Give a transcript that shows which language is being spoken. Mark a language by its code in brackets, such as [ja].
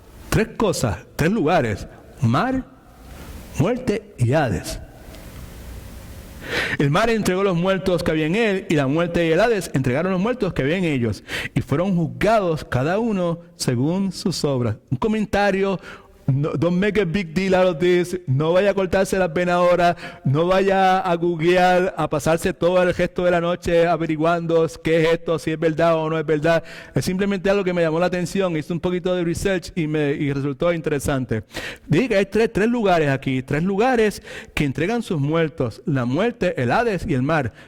[es] 3 cosas, 3 lugares: mar, muerte y Hades. El mar entregó los muertos que había en él, y la muerte y el Hades entregaron los muertos que había en ellos, y fueron juzgados cada uno según sus obras. Un comentario. [en] No, don't make a big deal out of this. [es] No vaya a cortarse las venas ahora. No vaya a googlear, a pasarse todo el resto de la noche averiguando qué es esto, si es verdad o no es verdad. Es simplemente algo que me llamó la atención. Hice un poquito de research y resultó interesante. Dije que hay tres lugares aquí. 3 lugares que entregan sus muertos: la muerte, el Hades y el mar.